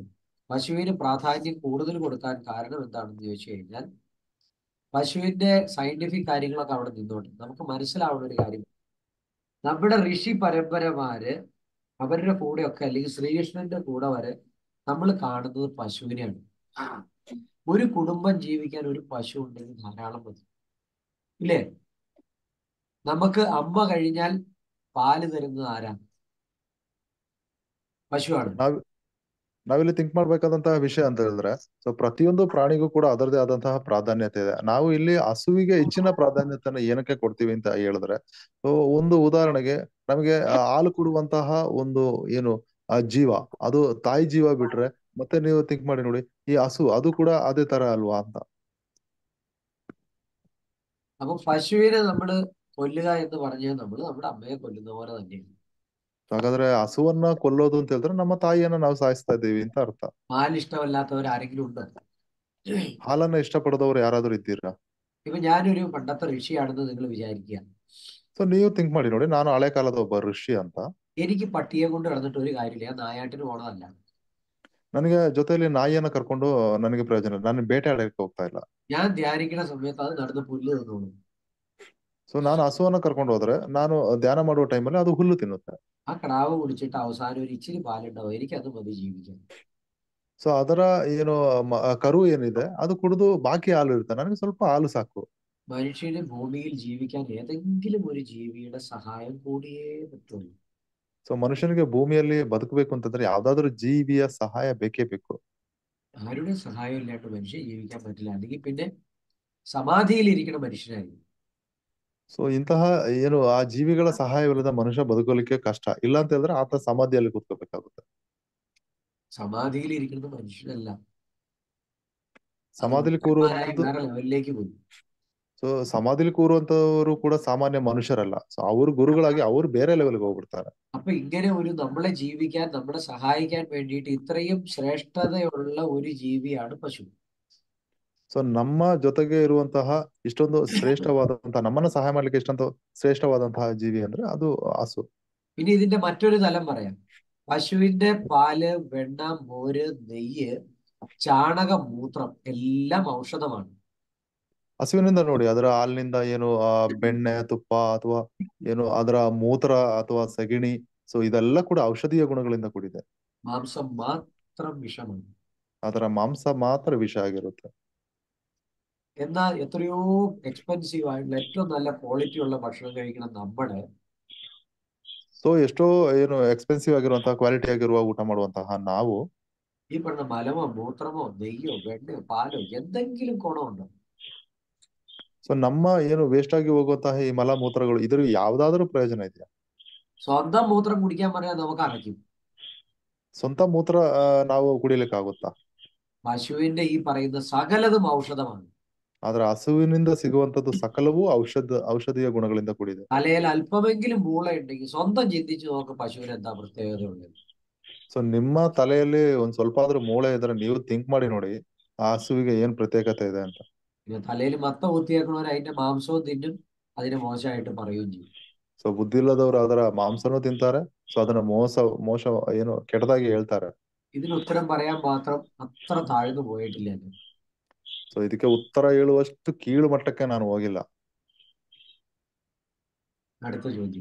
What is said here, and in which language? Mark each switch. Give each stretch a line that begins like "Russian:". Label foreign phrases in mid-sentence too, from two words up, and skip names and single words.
Malayalam: പശുവിന് പ്രാധാന്യം കൂടുതൽ കൊടുക്കാൻ കാരണം എന്താണെന്ന് ചോദിച്ചു കഴിഞ്ഞാൽ, പശുവിന്റെ സയന്റിഫിക് കാര്യങ്ങളൊക്കെ അവിടെ നിന്നോട്ടെ, നമുക്ക് മനസ്സിലാവുന്ന ഒരു കാര്യം, നമ്മുടെ ഋഷി പരമ്പരമാര് അവരുടെ കൂടെയൊക്കെ അല്ലെങ്കിൽ ശ്രീകൃഷ്ണന്റെ കൂടെ വരെ നമ്മൾ കാണുന്നത് പശുവിനെയാണ്. ഒരു കുടുംബം ജീവിക്കാൻ ഒരു പശു ഉണ്ടെങ്കിൽ ധാരാളം മതി, ഇല്ലേ? നമുക്ക് അമ്മ കഴിഞ്ഞാൽ പാല് തരുന്നത് ആരാണ്? പശുവാണ്.
Kannada: ನಾವಿಲ್ಲಿ ಥಿಂಕ್ ಮಾಡ್ಬೇಕಾದಂತಹ ವಿಷಯ ಅಂತ ಹೇಳಿದ್ರೆ, ಸೊ ಪ್ರತಿಯೊಂದು ಪ್ರಾಣಿಗೂ ಕೂಡ ಅದರದೇ ಆದಂತಹ ಪ್ರಾಧಾನ್ಯತೆ ಇದೆ. ನಾವು ಇಲ್ಲಿ ಹಸುವಿಗೆ ಹೆಚ್ಚಿನ ಪ್ರಾಧಾನ್ಯತೆಯನ್ನು ಏನಕ್ಕೆ ಕೊಡ್ತೀವಿ ಅಂತ ಹೇಳಿದ್ರೆ, ಸೊ ಒಂದು ಉದಾಹರಣೆಗೆ ನಮಗೆ ಹಾಲು ಕೊಡುವಂತಹ ಒಂದು ಏನು ಜೀವ, ಅದು ತಾಯಿ ಜೀವ ಬಿಟ್ರೆ ಮತ್ತೆ ನೀವು ಥಿಂಕ್ ಮಾಡಿ ನೋಡಿ, ಈ ಹಸು ಅದು ಕೂಡ ಅದೇ ತರ ಅಲ್ವಾ ಅಂತ.
Malayalam: അപ്പൊ പശുവിനെ നമ്മൾ കൊല്ലുക എന്ന് പറഞ്ഞാൽ നമ്മൾ നമ്മുടെ അമ്മയെ കൊല്ലുന്ന പോലെ തന്നെയാണ്.
Kannada: ಹಾಗಾದ್ರೆ ಹಸುವನ್ನ ಕೊಲ್ಲೋದು ಅಂತ ಹೇಳಿದ್ರೆ ನಮ್ಮ ತಾಯಿಯನ್ನ ನಾವು ಸಾಯಿಸ್ತಾ ಇದ್ದೀವಿ ಅಂತ ಅರ್ಥ.
Malayalam: പാൽ ഇഷ്ടമല്ലാത്തവർ ആരെങ്കിലും ഉണ്ടോ?
Kannada: ಹಾಲನ್ನ ಇಷ್ಟಪಡದವ್ರು ಯಾರಾದ್ರೂ ಇದ್ದೀರಾ?
Malayalam: ഇപ്പൊ ഞാനൊരു പണ്ടത്തെ ഋഷിയാണെന്ന് നിങ്ങൾ വിചാരിക്കുക.
Kannada: ಸೊ ನೀವು ಥಿಂಕ್ ಮಾಡಿ ನೋಡಿ, ನಾನು ಹಳೆ ಕಾಲದ ಒಬ್ಬ ಋಷಿ ಅಂತ.
Malayalam: എനിക്ക് പട്ടിയെ കൊണ്ട് കിടന്നിട്ട് ഒരു കാര്യമില്ല, ഞാൻ നായാട്ടിന് പോണതല്ല.
Kannada: ನನಗೆ ಜೊತೆಯಲ್ಲಿ ನಾಯಿಯನ್ನ ಕರ್ಕೊಂಡು ನನಗೆ ಪ್ರಯೋಜನ ಇಲ್ಲ, ನಾನು ಬೇಟೆ ಆಡಕ್ಕೆ ಹೋಗ್ತಾ ಇಲ್ಲ.
Malayalam: ഞാൻ ധ്യാനിക്കുന്ന സമയത്ത് അത് നടന്ന് പുല്ല് തിന്നോളൂ.
Kannada: ಸೊ ನಾನು ಹಸುವನ್ನ ಕರ್ಕೊಂಡು ಹೋದ್ರೆ ನಾನು ಧ್ಯಾನ ಮಾಡುವ ಟೈಮಲ್ಲಿ ಅದು ಹುಲ್ಲು ತಿನ್ನುತ್ತೆ.
Malayalam: ആ കിടാവ് കുടിച്ചിട്ട് അവസാനം ഒരു ഇച്ചിരി പാലുണ്ടാവും, എനിക്കത് മതി ജീവിക്കാൻ.
Kannada: ಸೊ ಅದರ ಏನು ಕರು ಏನಿದೆ ಅದು ಕುಡಿದು ಬಾಕಿ ಹಾಲು ಇರುತ್ತೆ, ನನಗೆ ಸ್ವಲ್ಪ ಹಾಲು ಸಾಕು.
Malayalam: മനുഷ്യന് ഭൂമിയിൽ ജീവിക്കാൻ ഏതെങ്കിലും ഒരു ജീവിയുടെ സഹായം കൂടിയേ പറ്റുള്ളൂ.
Kannada: ಸೊ ಮನುಷ್ಯನಿಗೆ ಭೂಮಿಯಲ್ಲಿ ಬದುಕಬೇಕು ಅಂತಂದ್ರೆ ಯಾವ್ದಾದ್ರು ಜೀವಿಯ ಸಹಾಯ ಬೇಕೇ ಬೇಕು.
Malayalam: ആരുടെ സഹായം ഇല്ലാണ്ട് മനുഷ്യൻ ജീവിക്കാൻ പറ്റില്ല. അല്ലെങ്കിൽ പിന്നെ സമാധിയിൽ ഇരിക്കുന്ന മനുഷ്യനായിരിക്കും.
Kannada: ಸೊ ಇಂತಹ ಏನು ಆ ಜೀವಿಗಳ ಸಹಾಯವಿಲ್ಲದ ಮನುಷ್ಯ ಬದುಕಲಿಕ್ಕೆ ಕಷ್ಟ. ಇಲ್ಲ ಅಂತ ಹೇಳಿದ್ರೆ ಆತ ಸಮಾಧಿಯಲ್ಲಿ ಕೂತ್ಕೋಬೇಕಾಗುತ್ತೆ.
Malayalam: സമാധിയിൽ ഇരിക്കുന്നത് മനുഷ്യനല്ല, അത്
Kannada: ಸಮಾಧಿಲಿ
Malayalam: ഭഗവാനായി
Kannada: ಕೂರುವಂತದ್ದು.
Malayalam: വേറെ ലെവലിലേക്ക് പോയി.
Kannada: ಸೊ ಸಮಾಧಿಲಿ ಕೂರುವಂತವರು ಕೂಡ ಸಾಮಾನ್ಯ ಮನುಷ್ಯರಲ್ಲ. ಸೊ ಅವ್ರು ಗುರುಗಳಾಗಿ ಅವ್ರು ಬೇರೆ ಲೆವೆಲ್ಗೆ ಹೋಗ್ಬಿಡ್ತಾರೆ.
Malayalam: അപ്പൊ ഇങ്ങനെ ഒരു നമ്മളെ ജീവിക്കാൻ, നമ്മളെ സഹായിക്കാൻ വേണ്ടിയിട്ട് ഇത്രയും ശ്രേഷ്ഠതയുള്ള ഒരു ജീവിയാണ് പശു.
Kannada: ಸೊ ನಮ್ಮ ಜೊತೆಗೆ ಇರುವಂತಹ ಇಷ್ಟೊಂದು ಶ್ರೇಷ್ಠವಾದಂತಹ, ನಮ್ಮನ್ನ ಸಹಾಯ ಮಾಡ್ಲಿಕ್ಕೆ ಇಷ್ಟೊಂದು ಶ್ರೇಷ್ಠವಾದಂತಹ ಜೀವಿ ಅಂದ್ರೆ ಅದು ಹಸು.
Malayalam: ഇനി ഇതിന്റെ മറ്റൊരു തലം പറയാം. പശുവിന്റെ പാല്, വെണ്ണ, മോര്, നെയ്യ്, ചാണകം, മൂത്രം എല്ലാം ഔഷധമാണ്.
Kannada: ಹಸುವಿನಿಂದ ನೋಡಿ, ಅದರ ಹಾಲಿನಿಂದ ಏನು ಬೆಣ್ಣೆ, ತುಪ್ಪ ಅಥವಾ ಏನು ಅದರ ಮೂತ್ರ ಅಥವಾ ಸಗಣಿ, ಸೊ ಇದೆಲ್ಲ ಕೂಡ ಔಷಧೀಯ ಗುಣಗಳಿಂದ ಕೂಡಿದೆ.
Malayalam: മാംസം മാത്രം വിഷമാണ്.
Kannada: ಅದರ ಮಾಂಸ ಮಾತ್ರ ವಿಷ ಆಗಿರುತ್ತೆ.
Malayalam: എന്നാൽ എത്രയോ എക്സ്പെൻസീവ് ആയിട്ടുള്ള ഏറ്റവും നല്ല ക്വാളിറ്റി ഉള്ള ഭക്ഷണം കഴിക്കണം നമ്മള്.
Kannada: ಸೊ ಎಷ್ಟೋ ಏನು ಎಕ್ಸ್ಪೆನ್ಸಿವ್ ಆಗಿರುವಂತಹ, ಕ್ವಾಲಿಟಿ ಆಗಿರುವ ಊಟ ಮಾಡುವಂತಹ ನಾವು
Malayalam: ഈ പറഞ്ഞ മലമോ മൂത്രമോ നെയ്യോ വെണ്ണയോ പാലോ എന്തെങ്കിലും ഗുണമുണ്ടോ?
Kannada: ಸೊ ನಮ್ಮ ಏನು ವೇಸ್ಟ್ ಆಗಿ ಹೋಗುವಂತಹ ಈ ಮಲ ಮೂತ್ರಗಳು, ಇದ್ರ ಯಾವ್ದಾದ್ರೂ ಪ್ರಯೋಜನ ಇದೆಯಾ?
Malayalam: സ്വന്തം മൂത്രം കുടിക്കാൻ പറഞ്ഞാൽ നമുക്ക് അറയ്ക്കും.
Kannada: ಸ್ವಂತ ಮೂತ್ರ ನಾವು ಕುಡಿಲಿಕ್ಕಾಗುತ್ತಾ?
Malayalam: പശുവിന്റെ ഈ പറയുന്ന സകലതും ഔഷധമാണ്.
Kannada: ಆದ್ರೆ ಹಸುವಿನಿಂದ ಸಿಗುವಂತದ್ದು ಸಕಲವೂ ಔಷಧೀಯ ಗುಣಗಳಿಂದ ಕೂಡಿದೆ.
Malayalam: തലയിൽ അല്പമെങ്കിലും മൂളയുണ്ടെങ്കിൽ സ്വന്തം ചിന്തിച്ചു നോക്ക് പശുവിന് എന്താ പ്രത്യേകത ഉള്ളത്.
Kannada: ಸೊ ನಿಮ್ಮ തലಯಲ್ಲಿ ಒಂದ್ ಸ್ವಲ್ಪ ಆದ್ರೂ ಮೂಳೆ ಇದ್ರೆ ನೀವು ಥಿಂಕ್ ಮಾಡಿ ನೋಡಿ, ಆ ಹಸುವಿಗೆ ಏನ್ ಪ್ರತ್ಯೇಕತೆ ಇದೆ ಅಂತ.
Malayalam: പിന്നെ തലയിൽ മത്ത കുത്തിയേക്കണവർ അതിന്റെ മാംസവും തിന്നും, അതിനെ മോശമായിട്ട് പറയുകയും ചെയ്യും.
Kannada: ಸೊ ಬುದ್ಧಿ ಇಲ್ಲದವ್ರು ಅದರ ಮಾಂಸನೂ ತಿಂತಾರೆ, ಸೊ ಅದನ್ನ ಮೋಸ ಏನು ಕೆಟ್ಟದಾಗಿ ಹೇಳ್ತಾರೆ.
Malayalam: ഇതിന് ഉത്തരം പറയാൻ മാത്രം അത്ര താഴ്ന്നു പോയിട്ടില്ല ഞാൻ.
Kannada: ಸೊ ಇದಕ್ಕೆ ಉತ್ತರ ಹೇಳುವಷ್ಟು ಕೀಳು ಮಟ್ಟಕ್ಕೆ ನಾನು ಹೋಗಿಲ್ಲ.
Malayalam: അടുത്ത ചോദ്യം.